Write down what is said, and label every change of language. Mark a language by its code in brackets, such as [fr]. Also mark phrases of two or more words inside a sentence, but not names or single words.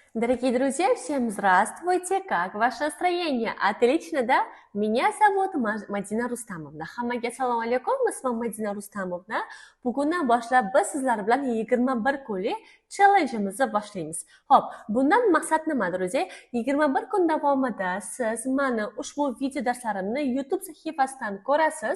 [ru] Дорогие друзья, всем здравствуйте! Как ваше настроение? Отлично, да? Меня зовут Madina Rustamовna. [uz] Hammaga assalomu alaykum. Ismim Madina Rustamовna. Bugundan boshlab biz sizlar bilan 21 kunlik challenge'imizni boshlaymiz. Xo'p, bundan maqsad nima, друзья? 21 kun davomida siz meni ushbu video darslarimni YouTube sahifasidan ko'rasiz.